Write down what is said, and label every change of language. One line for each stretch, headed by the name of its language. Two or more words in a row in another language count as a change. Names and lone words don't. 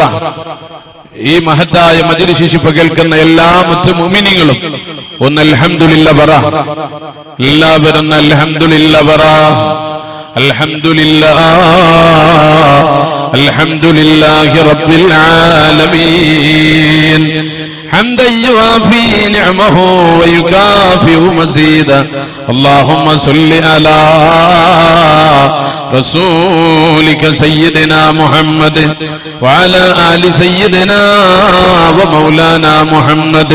Malayalam: ഈ മഹത്തായ മജ്‌ലിസ് ശിഫ കേൾക്കുന്ന എല്ലാ മുഅ്മിനീങ്ങളും ഒന്ന്
Arabic: الحمد لله
Malayalam: പറ. എല്ലാവരും അൽഹംദുലില്ലാഹ് പറ.
Arabic: الحمد لله الحمد لله رب العالمين حمدا يوافي نعمه ويكافئ مزيدا اللهم صل على رسولك سيدنا محمد وعلى آل سيدنا ومولانا محمد